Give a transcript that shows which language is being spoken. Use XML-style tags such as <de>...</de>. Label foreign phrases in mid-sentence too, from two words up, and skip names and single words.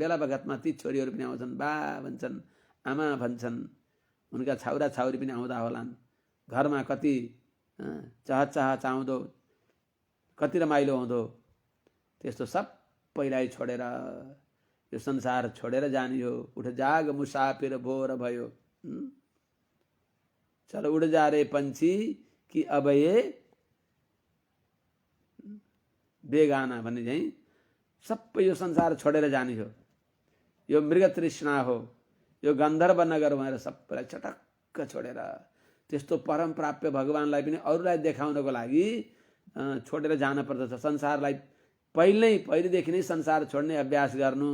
<ne>बेला बखतमा ती छोरीहरू पनि आउँछन्, बा भन्छन्, आमा भन्छन्। उनका छाउरा छाउरी पनि आउँदा होलान्। घरमा कति चहचह चाउँदो, कति रमाइलो हुँदो। त्यस्तो सबैलाई छोडेर यो संसार छोडेर जाने हो।</ne> <hi>उठ जाग मुसाफिर भोर भयो, चलो उड़ जा रे पंछी कि अब ये बेगाना</hi> <ne>भन्ने चाहिँ सबै यो संसार छोडेर जाने हो। यो मृग तृष्णा हो, यो गन्धर्व नगर भनेर सबैलाई चटक्क छोडेर त्यस्तो परम प्राप्य भगवानलाई पनि अरूलाई देखाउनको लागि छोडेर जान पर्दछ। संसारलाई पहिलेदेखि नै संसार छोड्ने अभ्यास गर्नु।</ne>